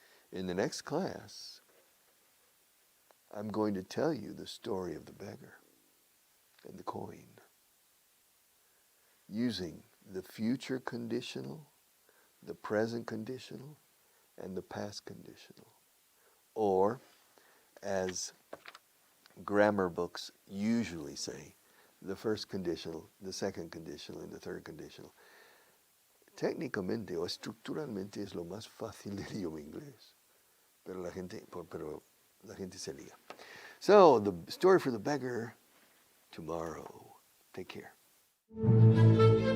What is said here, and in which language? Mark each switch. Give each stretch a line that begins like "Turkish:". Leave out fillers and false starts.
English: In the next class, I'm going to tell you the story of the beggar and the coin using the future conditional, the present conditional, and the past conditional. Or, as grammar books usually say, the first conditional, the second conditional, and the third conditional.
Spanish: Técnicamente o estructuralmente es lo más fácil del idioma inglés, pero la gente se lía.
English: So, the story for the beggar tomorrow. Take care.